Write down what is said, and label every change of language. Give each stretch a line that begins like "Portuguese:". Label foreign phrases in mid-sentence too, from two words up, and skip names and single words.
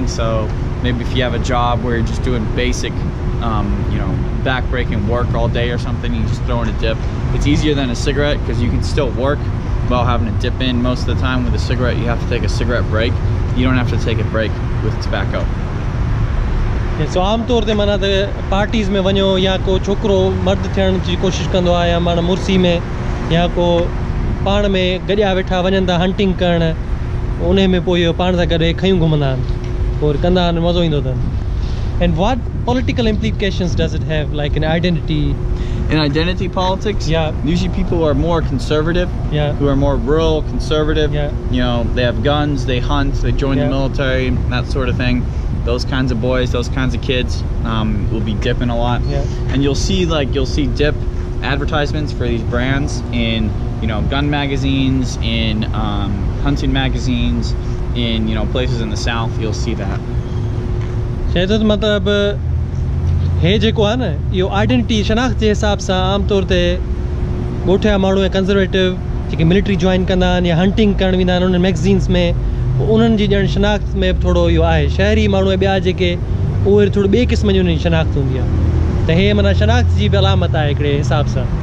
English: So maybe if you have a job where you're just doing basic, you know, back-breaking work all day or something, you just throw in a dip. It's easier than a cigarette because you can still work while having a dip in. Most of the time with a cigarette, you have to take a cigarette break. You don't have to take a break with tobacco.
Sindhi: So आम तौर ते माना त पार्टीज़ में वञो या को छोकिरो मर्द थियण जी कोशिशि कंदो आहे या माना मुर्सी में या को पाण में गॾिया वेठा वञनि था हंटिंग करण उन में पोइ इहो पाण सां गॾु खयूं घुमंदा आहिनि पोइ कंदा आहिनि मज़ो ईंदो अथनि.
English: And what political implications does it have, like in identity? In identity politics, usually people are more conservative, who are more rural, conservative. You know, they have guns, they hunt, they join the military, that sort of thing. Those kinds of boys, those kinds of kids will be dipping a lot. And you'll see dip advertisements for these brands in, you know, gun magazines, in hunting magazines, in, you know, places in the South. You'll see that.
Sindhi: शायद मतलब हे जेको आहे न इहो आइडेंटिटी शनाख़्त जे हिसाब सां आम तौर ते ॻोठिया माण्हू ऐं कंज़र्वेटिव जेके
English: military join
Sindhi: कंदा आहिनि या हंटिंग करणु वेंदा आहिनि उन्हनि मैगज़ीन्स में उन्हनि जी ॼण शनाख़्त में थोरो इहो आहे शहरी माण्हू ऐं ॿिया जेके उहे थोरो ॿिए क़िस्म जी उन्हनि जी शनाख़्त हूंदी आहे त हे माना शनाख़्त जी बि अलामत आहे हिकिड़े हिसाब सां.